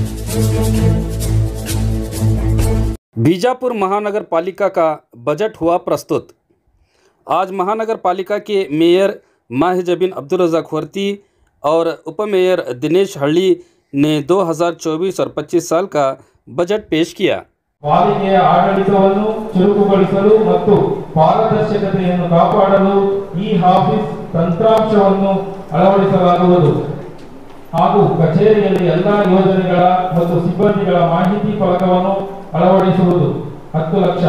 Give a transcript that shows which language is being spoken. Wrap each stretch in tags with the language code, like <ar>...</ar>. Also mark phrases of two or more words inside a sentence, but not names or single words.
<hi>बीजापुर महानगर पालिका का बजट हुआ प्रस्तुत। आज महानगर पालिका के मेयर माहिजबीन अब्दुल रज़ाक वर्ती और उपमेयर दिनेश हल्ली ने 2024 और 25 साल का बजट पेश किया।</hi> <kn>ಪಾಲಿಕೆಯ ಆಡಳಿತವನ್ನು ಚುರುಕುಗೊಳಿಸಲು ಮತ್ತು ಪಾರದರ್ಶಕತೆಯನ್ನು ಕಾಪಾಡಲು ಈ ಆಫೀಸ್ ತಂತ್ರಾಂಶವನ್ನು ಅಳವಡಿಸಲಾಗುವುದು ಹಾಗೂ ಕಚೇರಿಯಲ್ಲಿ ಎಲ್ಲಾ ಯೋಜನೆಗಳ ಮತ್ತು ಸಿಬ್ಬಂದಿಗಳ ಮಾಹಿತಿ ಫಲಕವನ್ನು ಅಳವಡಿಸುವುದು 10 ಲಕ್ಷ.</kn>